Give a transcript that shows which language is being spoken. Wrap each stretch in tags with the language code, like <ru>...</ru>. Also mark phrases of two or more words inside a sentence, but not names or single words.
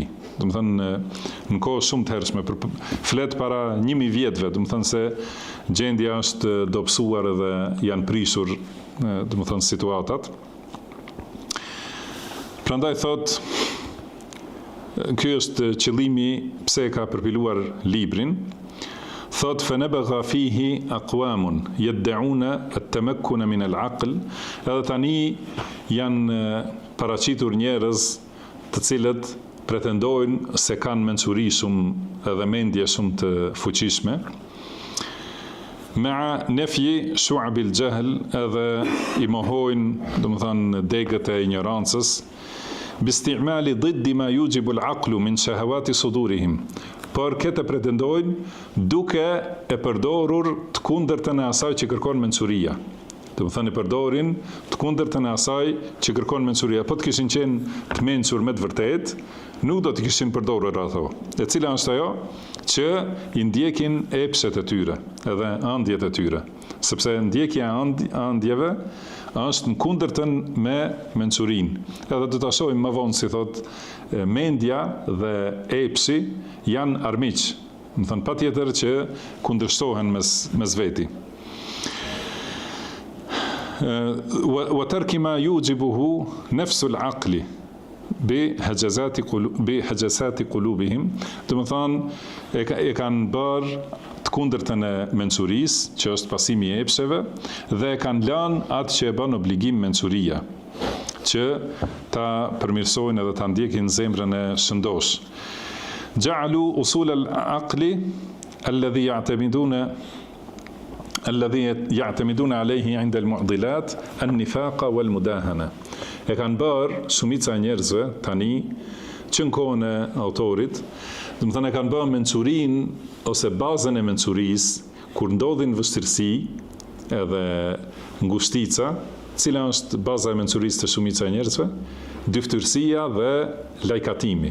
<sq>Do të thonë në kohë shumë të hershme, flet para 1000 vjetëve, do të thonë se gjendja është dobësuar edhe janë prishur, do të thonë situatat. Prandaj thotë ky është qëllimi pse ka përpiluar librin.</sq> <ar>Thot فنبغ فيه أقوام يدعون التمكن من العقل,</ar> <sq>edhe tani janë paraqitur njerëz të cilët pretendojnë se kanë mençuri shumë edhe mendje shumë të fuqishme.</sq> <ar>مع نفي شعب الجهل,</ar> <sq>edhe I mohojnë, domethënë degët e ignorancës.</sq> <ar>Bistimali ضد ما يوجب العقل من شهوات صدورهم,</ar> <sq>por këtë pretendojnë duke e përdorur të kundërtën e asaj që kërkon mençuria. Do të thënë përdorin të kundërtën e asaj që kërkon mençuria. Po të kishin qenë të mençur me të vërtet, nuk do të kishin përdorur ato. E cila është ajo? Që I ndjekin epshet e tyre, edhe ëndjet e tyre. Sepse ndjekja e ëndjeve është në kundërtën me mençurinë. Edhe do ta shohim më vonë si thot mendja dhe epsi janë armiq. Do të thënë patjetër që kundërshtohen mes veti.</sq> <ar>وترك ما يوجبه نفس العقل بحجازة قلوبهم,</ar> <sq>do të thonë e kanë bërë të kundërtën e mençurisë, që është pasimi I epsheve, dhe kanë lënë atë që e bën obligim mençuria, që ta përmirësojnë edhe ta ndjekin zemrën e shëndosh.</sq> <ar>جعلوا أصول العقل الذي يعتمدون عليه عند المعضلات النفاق والمداهنة.</ar> <sq>E kanë bërë shumica e njerëzve tani që në kohën e autorit, do të thënë e kanë bërë mençurinë ose bazën e mençurisë kur ndodhin vështirësi edhe ngushtica, cila është baza e mençurisë të shumica e njerëzve, dyftërsia dhe lajkatimi.</sq>